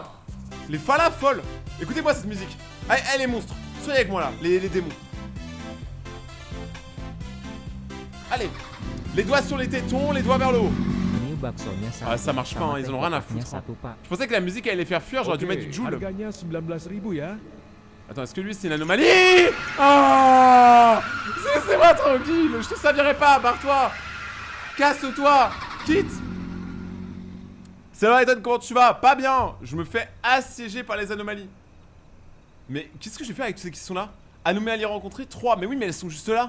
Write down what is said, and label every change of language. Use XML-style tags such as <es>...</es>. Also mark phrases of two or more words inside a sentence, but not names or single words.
<fr>Les falas folles. Écoutez-moi cette musique. Allez, allez, les monstres, soyez avec moi, là, les démons. Allez, les doigts sur les tétons, les doigts vers le haut. Ah, ça marche pas, hein, ils en ont rien à foutre. Hein. Je pensais que la musique allait les faire fuir, j'aurais dû mettre du Joule.</fr> <id>Harganya 19.000 ya.</id> <fr>Attends, est-ce que lui c'est une anomalie? Ah, laissez-moi tranquille, je te servirai pas, barre-toi. Casse-toi, quitte. C'est vrai, Ethan, comment tu vas? Pas bien, je me fais assiéger par les anomalies. Mais qu'est-ce que je vais faire avec tous ceux qui sont là? Anomalies rencontrées, 3, mais oui, mais elles sont juste là.</fr>